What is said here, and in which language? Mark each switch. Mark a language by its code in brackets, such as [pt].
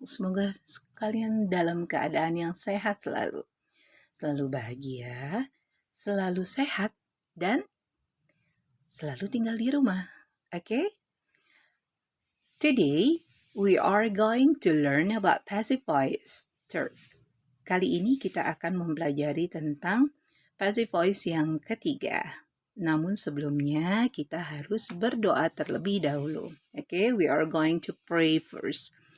[id] Semoga kalian dalam keadaan yang sehat selalu. Selalu bahagia, selalu sehat, dan selalu tinggal di rumah. Okay? [en] Today, we are going to learn about passive voice. [id] Kali ini kita akan mempelajari tentang passive voice yang ketiga. Namun sebelumnya kita harus berdoa terlebih dahulu. [en] Okay, we are going to pray first.